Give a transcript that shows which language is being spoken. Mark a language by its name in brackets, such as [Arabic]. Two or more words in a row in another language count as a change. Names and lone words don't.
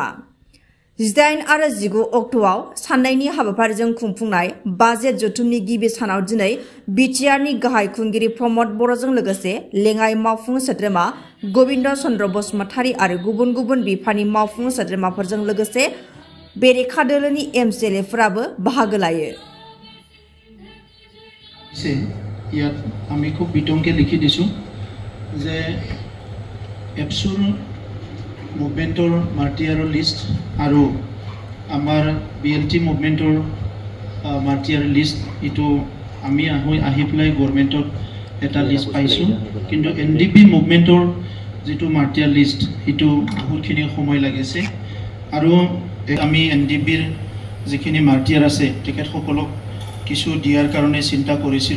[Bodo] 18 आरो 19 अक्ट'आव साननैनि हाबाफारिजों खुंफुंनाय बाजेट जथुमनि गिबि सानाव दिनै बिटिआरनि गाहाय खुंगिरि प्रमद बर'जों लोगोसे लेङाइ मावफुं सोद्रोमा गबिन्द चन्द्र बसुमतारी आरो गुबुन गुबुन बिफाननि मावफुं सोद्रोमाफोरजों लोगोसे बेरेखा दोलोनि एमसिएलएफोराबो बाहागो लायो। [Assamese] ইয়াত আমি খুব বিতংকে লিখি দিছো যে এপসুৰ মুভমেন্টৰ মাৰ্টিয়াৰৰ লিষ্ট আৰু আমাৰ বিএলটি মুভমেন্টৰ [English] martyr list [Assamese] ইটো আমি আহি পেলাই গভৰ্ণমেণ্টত এটা লিষ্ট পাইছো, কিন্তু এনডিপি মুভমেন্টৰ যেটো [English] martyr list [Assamese] ইটো বহুতখিনি সময় লাগিছে আৰু আমি এনডিপিৰ যিখিনি মাৰ্টিয়াৰ আছে তেখেতসকলক কিছু দিয়াৰ কাৰণে চিন্তা কৰিছিলো।